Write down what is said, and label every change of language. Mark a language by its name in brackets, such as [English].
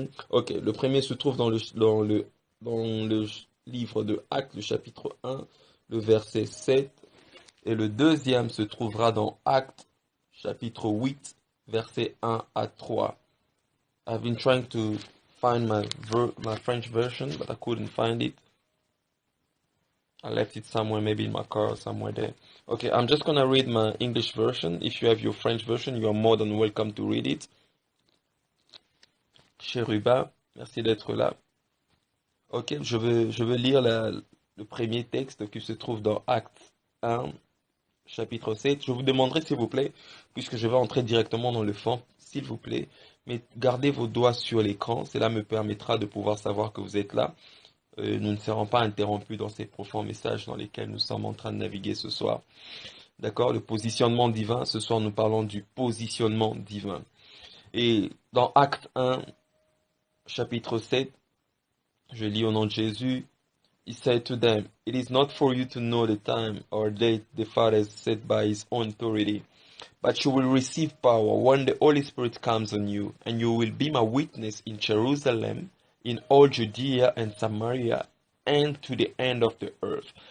[French] Ok, le premier se trouve dans le livre de Actes, le chapitre 1, le verset 7. Et le deuxième se trouvera dans Actes, chapitre 8, verset 1 à 3. [English] I've been trying to find my French version, but I couldn't find it. I left it somewhere, maybe in my car or somewhere there. Okay, I'm just gonna read my English version. If you have your French version, you are more than welcome to read it. [French] Cheruba, merci d'être là. Ok, je veux lire le premier texte qui se trouve dans Actes 1, chapitre 7. Je vous demanderai, s'il vous plaît, puisque je vais entrer directement dans le fond, s'il vous plaît, mais gardez vos doigts sur l'écran. Cela me permettra de pouvoir savoir que vous êtes là. Nous ne serons pas interrompus dans ces profonds messages dans lesquels nous sommes en train de naviguer ce soir. D'accord? Le positionnement divin. Ce soir, nous parlons du positionnement divin. Et dans Acte 1, chapitre 7, je lis au nom de Jésus. [English] He said to them, "It is not for you to know the time or date the Father has set by his own authority, but you will receive power when the Holy Spirit comes on you, and you will be my witness in Jerusalem, in all Judea and Samaria, and to the end of the earth."